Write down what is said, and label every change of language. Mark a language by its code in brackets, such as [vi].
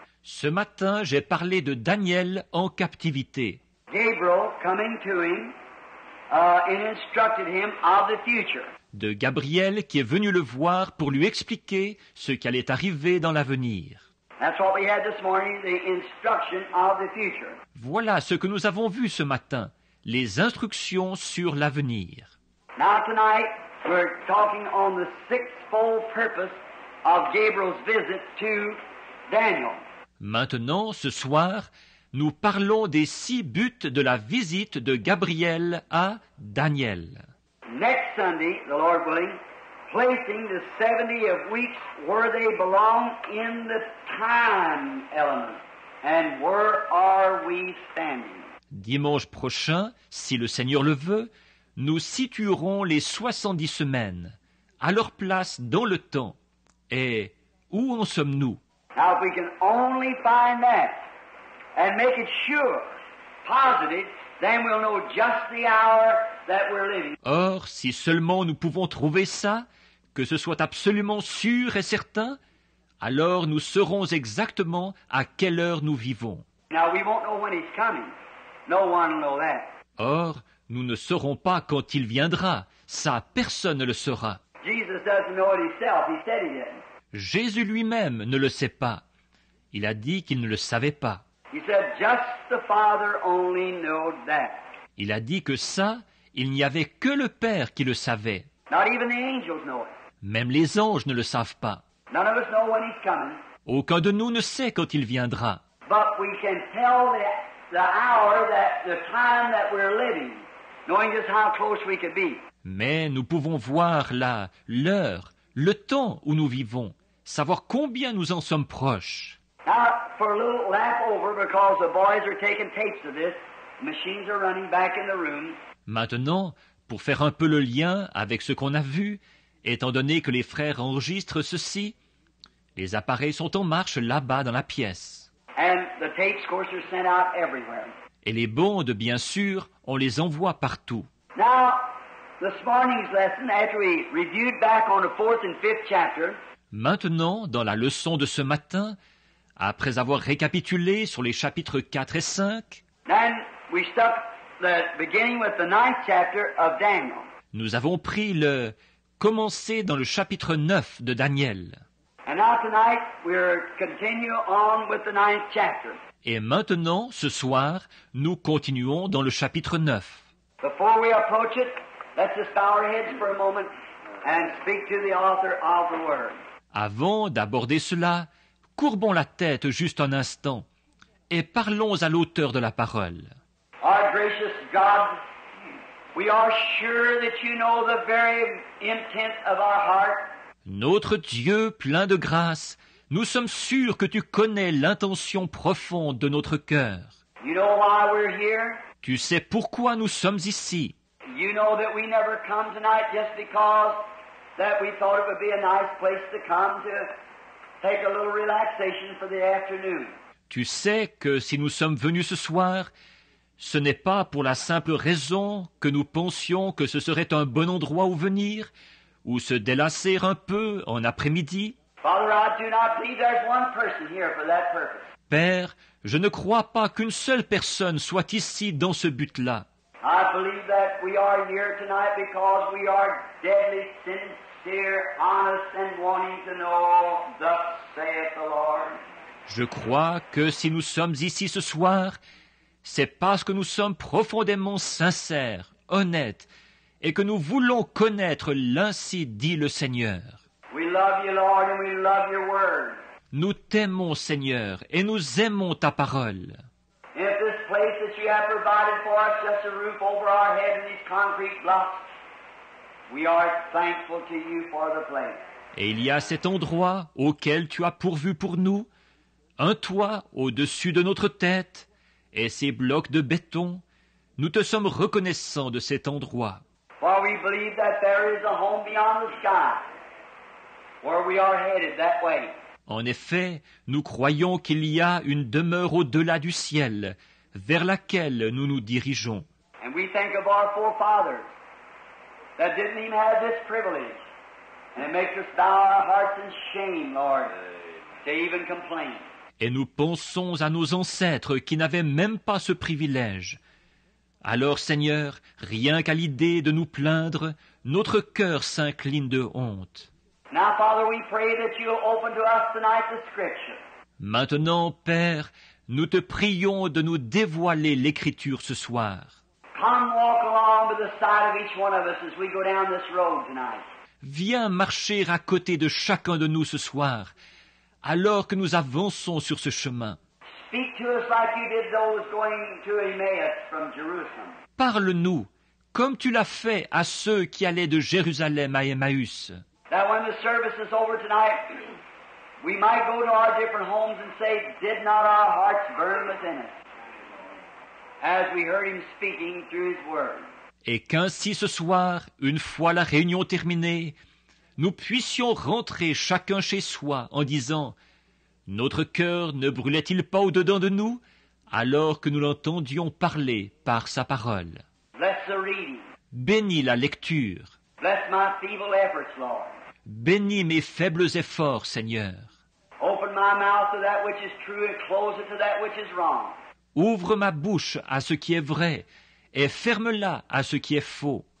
[fr] Ce matin, j'ai parlé de Daniel en captivité. [en] Gabriel coming to him and instructed him of the future. [fr] De Gabriel qui est venu le voir pour lui expliquer ce qui allait arriver dans l'avenir. [en] That's what we had this morning, the instruction of the future. [fr] Voilà ce que nous avons vu ce matin, les instructions sur l'avenir. [en] Now tonight we're talking on the sixfold purpose of Gabriel's visit to Daniel. [fr] Maintenant, ce soir, nous parlons des 6 buts de la visite de Gabriel à Daniel. [en] Next Sunday, the Lord willing, placing the 70 of weeks where they belong in the time element. And where are we standing? [fr] Dimanche prochain, si le Seigneur le veut, nous situerons les 70 semaines à leur place dans le temps. Et où en sommes-nous? [en] Now, if we can only find that and make it sure, positive, then we'll know just the hour that we're living. [fr] Or, si seulement nous pouvons trouver ça, que ce soit absolument sûr et certain, alors nous saurons exactement à quelle heure nous vivons. [en] Now, we won't know when he's coming. No one will know that. [fr] Or, nous ne saurons pas quand il viendra. Ça, personne ne le saura. [en] Jesus doesn't know it himself. He said he didn't. [fr] Jésus lui-même ne le sait pas. Il a dit qu'il ne le savait pas. [en] He said just the Father only knowed that. [fr] Il a dit que ça, il n'y avait que le Père qui le savait. [en] Not even the angels know it. [fr] Même les anges ne le savent pas. [en] None of us know when he's coming. [fr] Aucun de nous ne sait quand il viendra. [en] But we can tell the hour, the time that we're living, knowing just how close we could be. [fr] Mais nous pouvons voir là l'heure, le temps où nous vivons, savoir combien nous en sommes proches. [en] Now, for a little lap over, because the boys are taking tapes of this, machines are running back in the room. [fr] Maintenant, pour faire un peu le lien avec ce qu'on a vu, étant donné que les frères enregistrent ceci, les appareils sont en marche là-bas dans la pièce. [en] And the tapes, of course, are sent out everywhere. [fr] Et les bandes, bien sûr, on les envoie partout. [en] Now, this morning's lesson, after we reviewed back on the 4th and 5th chapter, [fr] Maintenant, dans la leçon de ce matin, après avoir récapitulé sur les chapitres 4 et 5, [en] then we stuck the beginning with the 9th chapter of Daniel. [fr] nous avons pris le commencer dans le chapitre 9 de Daniel. [en] And now tonight we're continue on with the 9th chapter. [fr] Et maintenant, ce soir, nous continuons dans le chapitre 9. [en] Before we approach it, let's just bow our heads for a moment and speak to the author of the Word. [fr] Avant d'aborder cela, courbons la tête juste un instant et parlons à l'auteur de la parole. [en] Our gracious God, we are sure that you know the very intent of our heart. [fr] Notre Dieu plein de grâce, nous sommes sûrs que tu connais l'intention profonde de notre cœur. [en] You know why we're here. [fr] Tu sais pourquoi nous sommes ici. [en] You know that we never come tonight just because that we thought it would be a nice place to come to take a little relaxation for the afternoon. [fr] Tu sais que si nous sommes venus ce soir, ce n'est pas pour la simple raison que nous pensions que ce serait un bon endroit où venir, ou se délasser un peu en après-midi. [en] Father, I do not believe there's one person here for that purpose. [fr] Père, je ne crois pas qu'une seule personne soit ici dans ce but-là. [en] I believe that we are here tonight because we are deadly sincere, honest, and wanting to know, thus saith the Lord. [fr] Je crois que si nous sommes ici ce soir, c'est parce que nous sommes profondément sincères, honnêtes, et que nous voulons connaître l'ainsi dit le Seigneur. [en] We love you, Lord, and we love your word. [fr] Nous t'aimons, Seigneur, et nous aimons ta parole. [en] And if this place that you have provided for us, just a roof over our head and these concrete blocks, we are thankful to you for the place. [fr] Et il y a cet endroit auquel tu as pourvu pour nous, un toit au-dessus de notre tête, et ces blocs de béton. Nous te sommes reconnaissants de cet endroit. [en] For we believe that there is a home beyond the sky, where we are headed that way. [fr] En effet, nous croyons qu'il y a une demeure au-delà du ciel, vers laquelle nous nous dirigeons. [en] And we think of our forefathers that didn't even have this privilege. And it makes us bow our hearts in shame, Lord, to even complain. [fr] Et nous pensons à nos ancêtres qui n'avaient même pas ce privilège. Alors, Seigneur, rien qu'à l'idée de nous plaindre, notre cœur s'incline de honte. [en] Now, Father, we pray that you'll open to us tonight the Scripture. [fr] Maintenant, Père, nous te prions de nous dévoiler l'Écriture ce soir. [en] Come walk along to the side of each one of us as we go down this road tonight. [fr] Viens marcher à côté de chacun de nous ce soir, alors que nous avançons sur ce chemin. [en] Speak to us like you did those going to Emmaus from Jerusalem. [fr] Parle-nous, comme tu l'as fait à ceux qui allaient de Jérusalem à Emmaüs. [en] That when the service is over tonight, we might go to our different homes and say, did not our hearts burn within us? As we heard him speaking through his word. [fr] Et qu'ainsi ce soir, une fois la réunion terminée, nous puissions rentrer chacun chez soi en disant « Notre cœur ne brûlait-il pas au-dedans de nous alors que nous l'entendions parler par sa parole ?» [en] Bless the reading. [fr] Bénis la lecture. [en] Bless my feeble efforts, Lord. [fr] Bénis mes faibles efforts, Seigneur. [en] Open my mouth to that which is true and close it to that which is wrong. [fr] Ouvre ma bouche à ce qui est vrai et ferme-la à ce qui est faux.